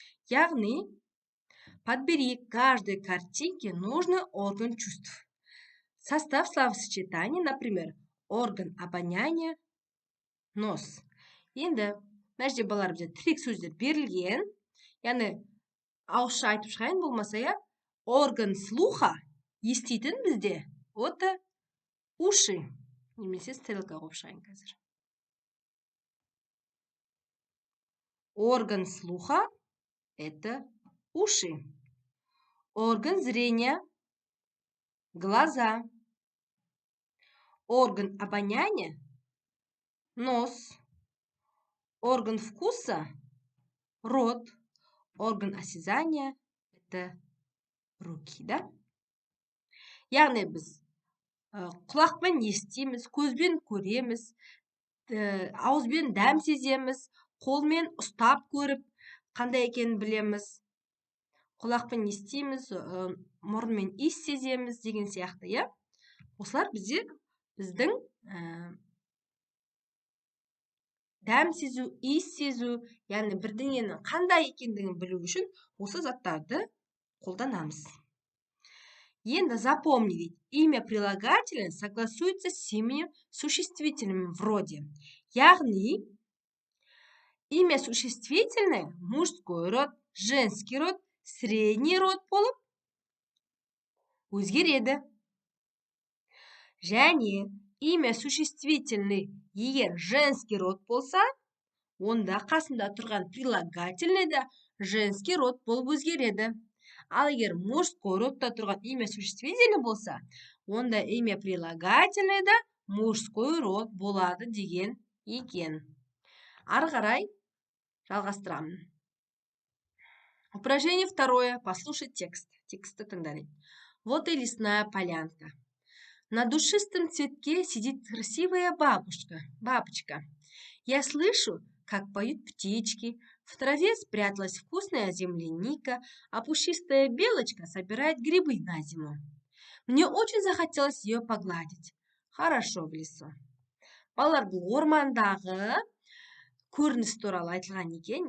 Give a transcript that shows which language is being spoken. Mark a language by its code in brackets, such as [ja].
[ru] Яғни, подбери к каждой картинке нужный орган чувств. Состав словосочетания, например, орган обоняния – нос. [kk] Енді, мына жерде балалар бізде тірек сөздер берілген. Яғни, ауызша айтып шығайын болмаса, [ru] я орган слуха [kk] еститін бізде [ru] это уши. [kk] Немесе стрелка қойып шығайын қазір. [ru] Орган слуха это уши. Орган зрения глаза. Орган обоняния нос. Орган вкуса рот. Орган осязания это руки, да? [kk] Яғни біз құлақпен естиміз, көзбен көреміз, ауызбен дәм сеземіз, қолмен ұстап көріп, қандай екенін білеміз. Құлақпен естиміз, мұрынмен иіс сеземіз деген сияқты, я? Осылар біздің дәм сезу, иіс сезу, яғни бірдеңенің қандай екендігін білу үшін осы заттарды қолданамыз. [ru] Енді запомни, ведь имя прилагательное согласуется с именем существительным вроде. [kk] Яғни, имя существительное мужской род, женский род, средний род болып өзгереді. Және имя существительный егер женский род болса, онда қасында тұрған прилагательный да женский род болып өзгереді. Ал егер мужской родта тұрған имя существительный болса, онда имя прилагательный да мужской род болады деген екен. Ары қарай жалғастырамын. [ru] Упражнение второе. Послушай текст. [kk] Тексті тыңдайық. [ru] Вот и лесная полянка. На душистом цветке сидит красивая бабочка. Я слышу, как поют птички, в траве спряталась вкусная земляника, а пушистая белочка собирает грибы на зиму. Мне очень захотелось ее погладить. Хорошо в лесу. [kk] Балалар, бұл ормандағы көрініс туралы айтылған екен.